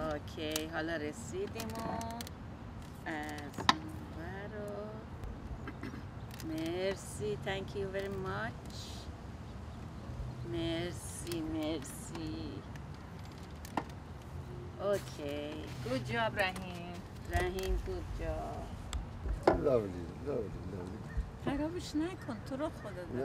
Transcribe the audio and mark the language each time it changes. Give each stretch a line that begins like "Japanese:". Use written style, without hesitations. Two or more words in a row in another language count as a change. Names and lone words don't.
Persian: اوکی حالا رسیدیم و از اونور رو مرسی
English: thank you very much
Persian: مرسی اوکی
English: good job
Persian: رحیم
English: good job
Persian: lovely خرابش نکن تو رو خدا